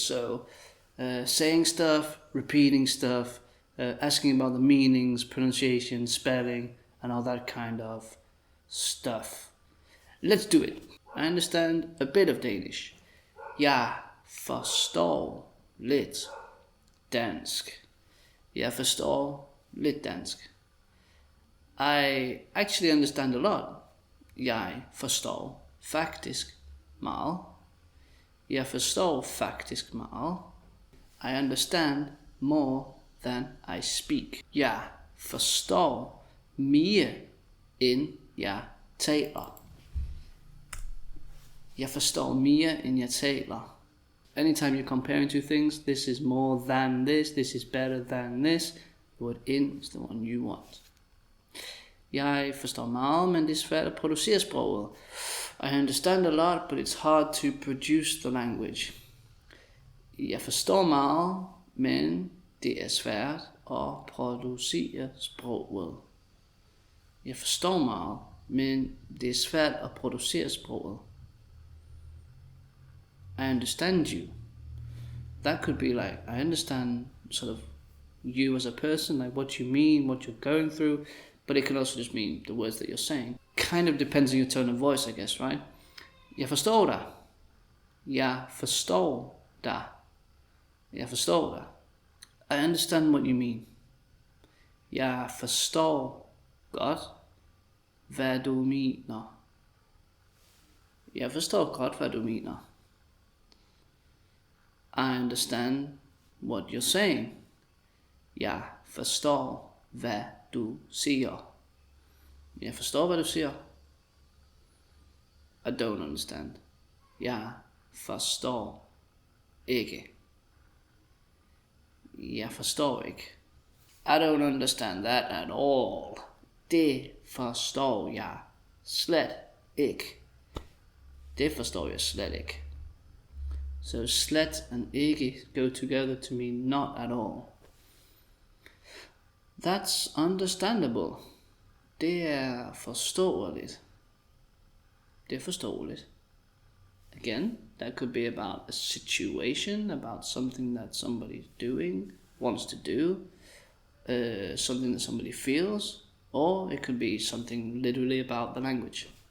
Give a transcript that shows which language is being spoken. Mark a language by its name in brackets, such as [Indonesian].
[English] So saying stuff, repeating stuff, asking about the meanings, pronunciation, spelling, and all that kind of stuff. Let's do it. I understand a bit of Danish. [Danish] Jeg forstår lidt dansk. Jeg forstår lidt dansk. [English] I actually understand a lot. [Danish] Jeg forstår faktisk meget. Jeg forstår faktisk meget. [English] I understand more than I speak. [Danish] Jeg forstår mere end jeg taler. Jeg forstår mere end jeg taler. [English] Anytime you're comparing two things, this is more than this is better than this, the word in is the one you want. [Danish] Jeg forstår meget, men det er svært at producere sproget. [English] I understand a lot, but it's hard to produce the language. [Danish] Jeg forstår meget, men det er svært at producere sproget. Jeg forstår meget, men det er svært at producere sproget. [English] I understand you. That could be like, I understand sort of you as a person, like what you mean, what you're going through, but it can also just mean the words that you're saying. Kind of depends on your tone of voice, I guess, right? [Danish] Jeg forstår dig. Jeg forstår dig. Jeg forstår dig. [English] I understand what you mean. [Danish] Jeg forstår godt, hvad du mener. Jeg forstår godt, hvad du mener. [English] I understand what you're saying. [Danish] Jeg forstår, hvad du siger. Jeg forstår, hvad du siger. [English] I don't understand. [Danish] Jeg forstår ikke. Jeg forstår ikke. [English] I don't understand that at all. [Danish] Det forstår jeg slet ikke. Det forstår jeg slet ikke. [English] So slet and ikke go together to mean not at all. That's understandable. [Danish] Det er forståeligt. Det er forståeligt. [English] Again, that could be about a situation, about something that somebody's doing, wants to do, something that somebody feels, or it could be something literally about the language.